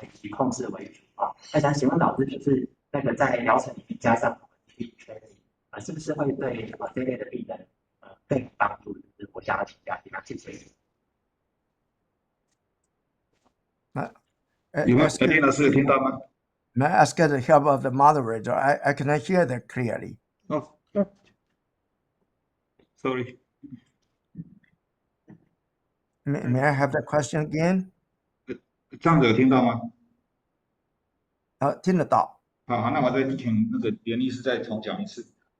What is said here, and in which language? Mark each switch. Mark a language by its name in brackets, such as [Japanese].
[Chinese] 以控制为主那想请问老师，就是那个在疗程里面加上training是不是会对这类的病人更有帮助？就是我想要请教一下，谢谢。有没有林老师有听到吗？ [English] May I ask the help of the moderator? I cannot hear that clearly. Oh, sorry. May I have the question again? [Chinese] 这样子有听到吗？听得到。好，那我再请那个连医师再重讲一次。